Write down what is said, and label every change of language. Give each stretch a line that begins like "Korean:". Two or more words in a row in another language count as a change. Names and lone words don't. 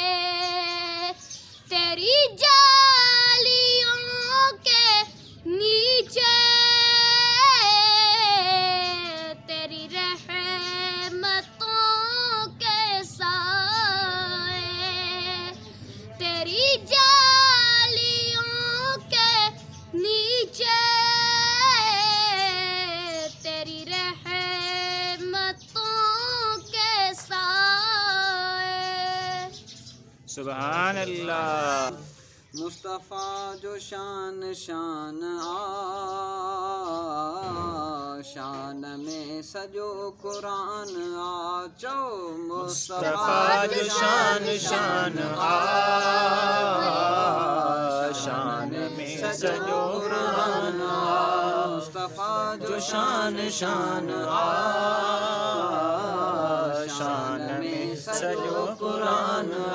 Urdu: تیری جالیوں کے نیچے تیری رحمتوں کے سائے، تیری جالیوں کے نیچے تیری رحمتوں کے سائے.
Arabic: سبحان اللہ.
Sindhi: مصطفیٰ جو شان شان शान में सॼो क़ुरान आ चओ मुस्तफ़ा जो शान शान आ शान में सॼो क़ुरान आ मुस्तफ़ा जो शान शान आ शान में सॼो क़ुरान आ